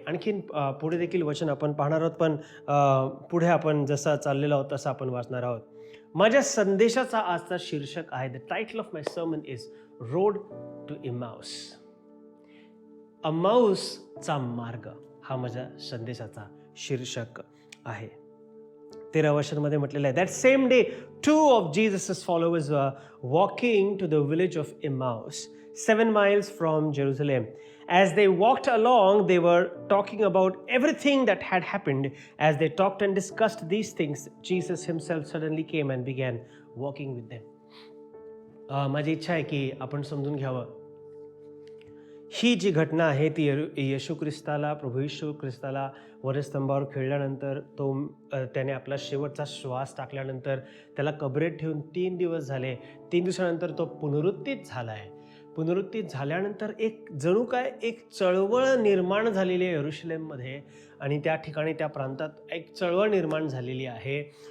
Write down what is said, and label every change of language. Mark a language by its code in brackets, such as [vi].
[mr] आणखीन पुढे देखील वचन आपण पाहणार आहोत, पण पुढे आपण जसं चाललेलो आहोत तसं आपण वाचणार आहोत. माझ्या संदेशाचा आजचा शीर्षक आहे, [en] The title of my sermon is road to Emmaus. [mr] अम्माऊसचा मार्ग हा माझ्या संदेशाचा शीर्षक आहे. 13 वर्षांमध्ये म्हटलेलं आहे, [en] That same day 2 of Jesus' followers were walking to the village of Emmaus, 7 miles from Jerusalem. As they walked along, they were talking about everything that had happened. As they talked and discussed these things, Jesus himself suddenly came and began walking with them. [mr] माझी इच्छा आहे की आपण समजून घ्यावं, ही जी घटना आहे ती येशू ख्रिस्ताला, प्रभू येशू ख्रिस्ताला वधस्तंभावर खिळल्यानंतर, त्याने आपला शेवटचा श्वास टाकल्यानंतर त्याला कबरेत ठेवून 3 दिवस झाले. 3 दिवसानंतर तो पुनरुत्थित झाला आहे. पुनरुत्थित झाल्यानंतर एक जणू काय एक चळवळ निर्माण झालेली आहे यरुशलेममध्ये आणि त्या ठिकाणी त्या प्रांतात एक चळवळ निर्माण झालेली आहे.